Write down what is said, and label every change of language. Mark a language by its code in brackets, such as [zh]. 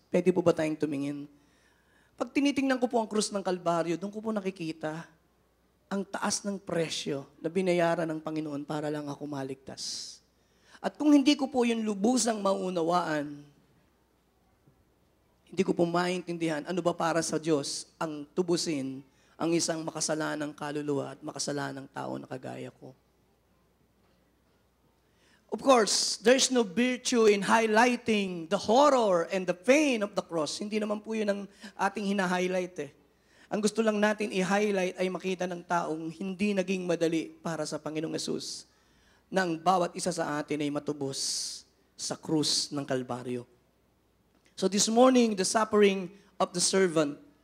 [tl] Pwede po ba tayong tumingin? Pag tinitingnan ko po ang krus ng Kalbaryo, doon ko po nakikita ang taas ng presyo na binayaran ng Panginoon para lang ako maligtas. At kung hindi ko po yung lubusang maunawaan, hindi ko po maintindihan ano ba para sa Diyos ang tubusin ang isang makasalanang kaluluwa at makasalanang tao na kagaya ko. [en] Of course, there's no virtue in highlighting the horror and the pain of the cross. [tl] Hindi naman po yun ang ating hina-highlight. Ang gusto lang natin i-highlight ay makita ng taong hindi naging madali para sa Panginoong Yesus na ang bawat isa sa atin ay matubos sa krus ng Kalbaryo. [en] So this morning, the suffering of the servant.